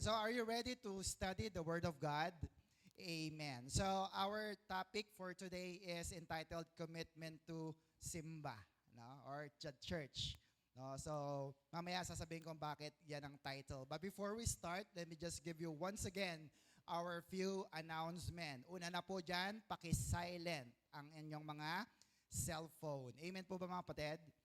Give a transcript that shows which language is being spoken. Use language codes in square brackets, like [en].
[en] So are you ready to study the Word of God? Amen. So our topic for today is entitled Commitment to Simba, no? Or church. No? [tl] So mamaya sasabihin ko bakit yan ang title. [en] But before we start, let me just give you once again our few announcement. [tl] Una na po dyan, paki-silent ang inyong mga cellphone. Amen po ba mga kapatid?